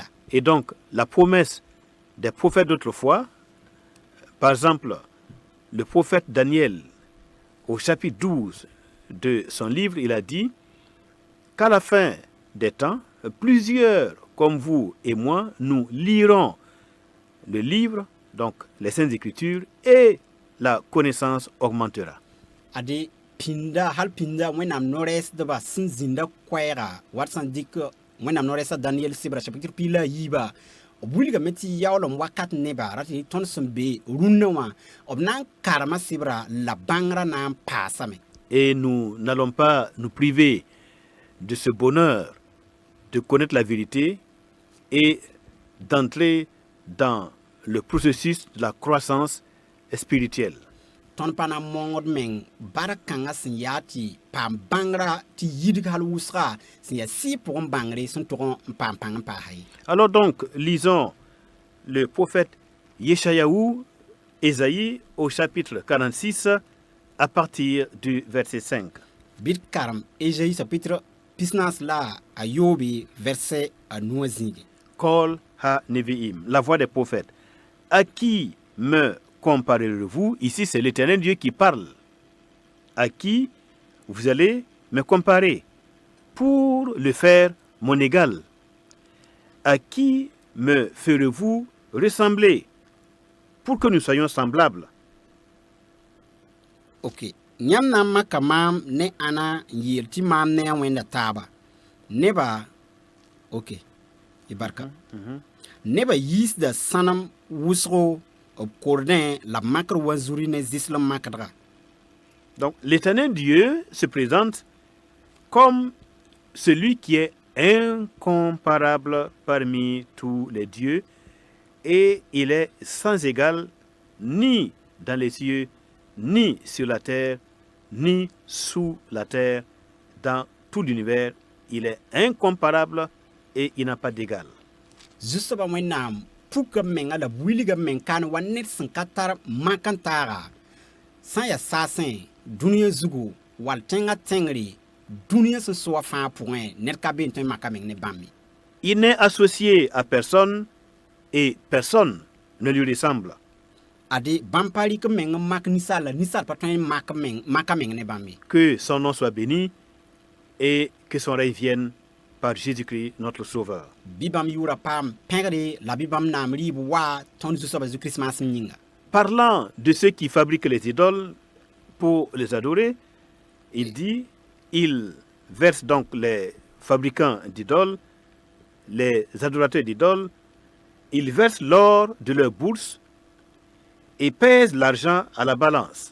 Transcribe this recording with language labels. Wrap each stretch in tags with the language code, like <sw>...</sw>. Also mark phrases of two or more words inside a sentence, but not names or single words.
<fr>Et donc, la promesse des prophètes d'autrefois, par exemple, le prophète Daniel, au chapitre 12 de son livre, il a dit qu'à la fin des temps, plusieurs comme vous et moi, nous lirons le livre, donc les Saintes Écritures, et la connaissance augmentera.</fr> <mos>Ade pinda hal pinda wẽnnaam no-rɛɛsdbã sẽn zĩnda koɛɛga wat sãn dɩk wẽnnaam no-rɛɛsã Daniel sɩbra chapitre pila yiiba b wilgame tɩ yaoolem wakat neba ra tɩ tõnd sẽn be rũnnã wã b na n karema sɩbra la bãngrã na n paasame.</mos> <fr>Et nous n'allons pas nous priver de ce bonheur de connaître la vérité et d'entrer dans le processus de la croissance spirituelle.</fr> <mos>Tõnd pa na n mongd meng bark-kãngã sẽn yaa tɩ paam bãngrã tɩ yidg hal wʋsga sẽn yaa sɩɩ pʋgẽ bãngre sẽn tʋg n paam pãng n paasa ye.</mos> <fr>Alors donc, lisons le prophète Yeshayahu, Ésaïe, au chapitre 46, à partir du verset 5.</fr> <mos>Bɩd karem Ezayi chapitre pisnaas la a yoobe verset a nuã zĩige.</mos> <he>קול הנביאים,</he> <fr>la voix des prophètes. À qui me comparerez-vous? Ici, c'est l'Éternel Dieu qui parle. À qui vous allez me comparer pour le faire mon égal? À qui me ferez-vous ressembler pour que nous soyons semblables?</fr> <mos>Ok, yãmb na n maka maam ne ãna n yeel tɩ maam ne a wẽnda taaba. Neba, ok, y barka. Neba yiisda sãnem wʋsgo b kordẽ la b makr wa zuri ne zɩslem makdga.</mos> <fr>Donc, l'Éternel Dieu se présente comme celui qui est incomparable parmi tous les dieux et il est sans égal ni dans les cieux, ni sur la terre, ni sous la terre. Dans tout l'univers, il est incomparable et il n'a pas d'égal.</fr> <mos>Zu-soabã wẽnnaam puka menga la b wilga meng kaan wa ned sẽn ka tar mak n taaga sã n yaa saasẽ dũniyã zugu wall tẽngã tẽngre dũniyã sẽn soa fãa pʋgẽ ned ka been tõe n maka meng ne bãmb ye.</mos> <fr>Il n'est associé à personne et personne ne lui ressemble.</fr> <mos>Ade bãmb pa rɩk meng n mak ninsaal la ninsaal pa tõe n maka meng ne bãmb ye.</mos> <fr>Que son nom soit béni et que son règne vienne par Jésus-Christ, notre Sauveur.</fr> <mos>Bɩ bãmb yʋʋra paam pẽgre la bɩ bãmb naam rɩɩb waa tõnd Zu-soabã Jésus-Christ maasem yĩnga.</mos> <fr>Parlant de ceux qui fabriquent les idoles pour les adorer, il dit, il verse donc les fabricants d'idoles, les adorateurs d'idoles, ils versent l'or de leur bourse et pèsent l'argent à la balance.</fr>